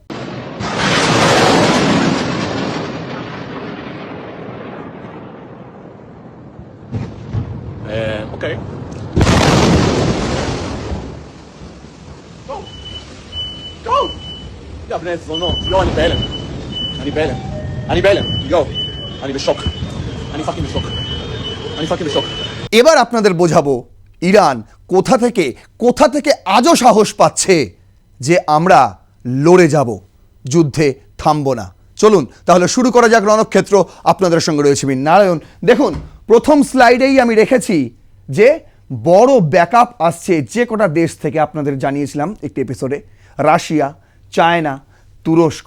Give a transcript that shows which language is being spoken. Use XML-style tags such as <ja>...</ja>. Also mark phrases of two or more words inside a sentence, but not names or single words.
<en>Okay. Go! Go! Ja,</en> <he>בני זונות. לא, אני בהלם. אני בהלם. יו. אני בשוק. אני פאקינג בשוק.</he> <bn>এবার আপনাদের বোঝাবো ইরান কোথা থেকে আজও সাহস পাচ্ছে যে আমরা লড়ে যাব, যুদ্ধে থামবো না। চলুন তাহলে শুরু করা যাক রণক্ষেত্র। আপনাদের সঙ্গে রয়েছে আমি নারায়ণ। দেখুন, প্রথম স্লাইডেই আমি রেখেছি যে বড় ব্যাকআপ আসছে যে কটা দেশ থেকে আপনাদের জানিয়েছিলাম একটি এপিসোডে, রাশিয়া, চায়না, তুরস্ক।</bn>